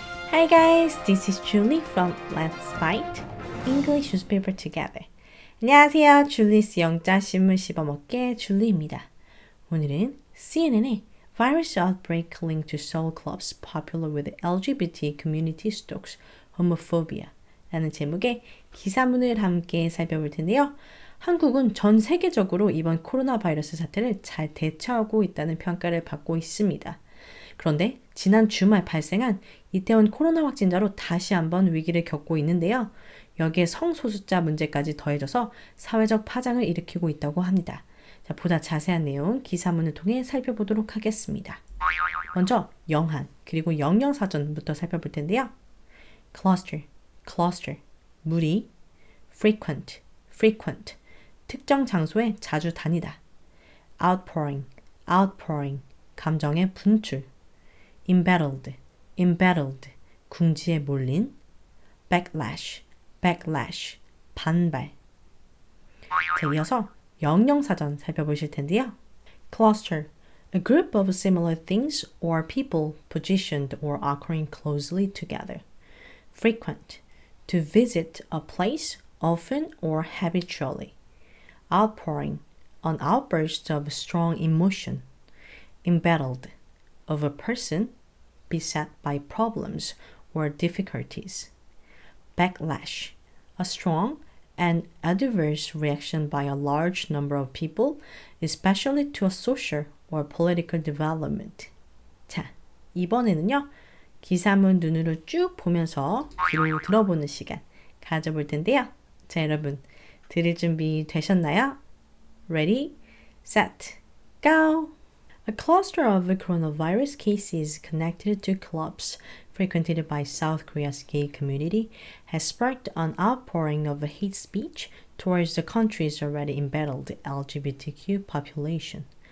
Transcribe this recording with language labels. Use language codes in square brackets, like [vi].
[en] Hi guys, this is Julie from Let's Fight English Newspaper Together. [ko] 안녕하세요, 줄리스 영자신문 씹어먹기의 줄리입니다. 오늘은 CNN의 [en] Virus Outbreak Linked to Soul Clubs Popular with LGBT Community Stokes Homophobia [ko] 라는 제목의 기사문을 함께 살펴볼 텐데요. 한국은 전 세계적으로 이번 코로나 바이러스 사태를 잘 대처하고 있다는 평가를 받고 있습니다. 그런데 지난 주말 발생한 이태원 코로나 확진자로 다시 한번 위기를 겪고 있는데요. 여기에 성소수자 문제까지 더해져서 사회적 파장을 일으키고 있다고 합니다. 자, 보다 자세한 내용 기사문을 통해 살펴보도록 하겠습니다. 먼저 영한 그리고 영영사전부터 살펴볼 텐데요. cluster, 무리, frequent, 특정 장소에 자주 다니다. outpouring, 감정의 분출. embattled, 궁지에 몰린. backlash, 반발. 자, 이어서 영영사전 살펴보실 텐데요. [en] cluster, a group of similar things or people positioned or occurring closely together. frequent, to visit a place often or habitually. outpouring, an outburst of strong emotion. embattled, of a person beset by problems or difficulties. backlash, a strong and adverse reaction by a large number of people, especially to a social or political development. [ko] 자, 이번에는요. 기사문 눈으로 쭉 보면서 귀로 들어보는 시간 가져볼 텐데요. 자, 여러분 들을 준비 되셨나요? [en] Ready, set, go! A cluster of coronavirus cases connected to clubs frequented by South Korea's gay community has sparked an outpouring of hate speech towards the country's already embattled LGBTQ population.